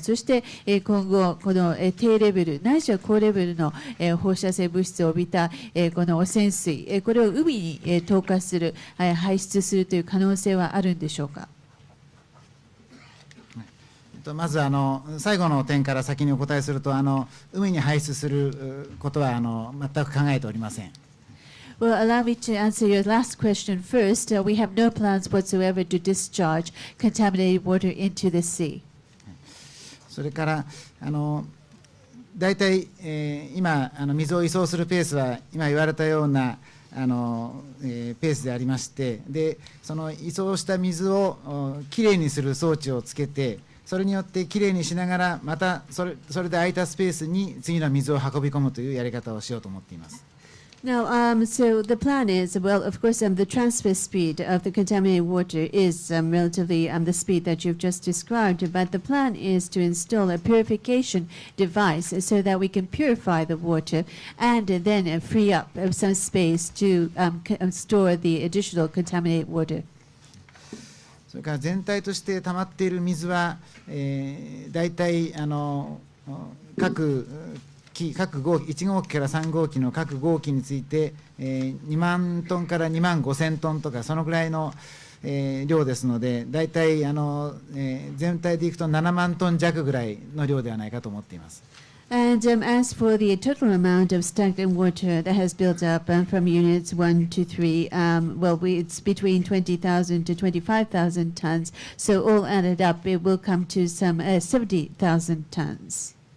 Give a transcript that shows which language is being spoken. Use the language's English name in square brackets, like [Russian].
[Japanese] そして今後この低レベルないしは高レベルの放射性物質を帯びたこの汚染水これを海に投下する排出するという可能性はあるんでしょうか。まず最後の点から先にお答えすると海に排出することは全く考えておりません。 [English] Well, allow me to answer your last question first. We have no plans whatsoever to discharge contaminated water into the sea. [Japanese] それから大体、今水を移送するペースは今言われたようなペースでありまして、でその移送した水をきれいにする装置をつけて、それによってきれいにしながらまたそれで空いたスペースに次の水を運び込むというやり方をしようと思っています。 [English] Now, so the plan is, well, of course, the transfer speed of the contaminated water is relatively the speed that you've just described, but the plan is to install a purification device so that we can purify the water and then free up some space to store the additional contaminated water. [Japanese] それから全体として溜まっている水は、大体各各号機、1号機から3号機の各号機について、2万トンから2万5000トンとか、そのぐらいの、量ですので、大体全体でいくと7万トン弱ぐらいの量ではないかと思っています。 [English] And as for the total amount of stagnant water that has built up from units 1 to 3, it's between 20,000 to 25,000 tons. So all added up, it will come to some 70,000 tons.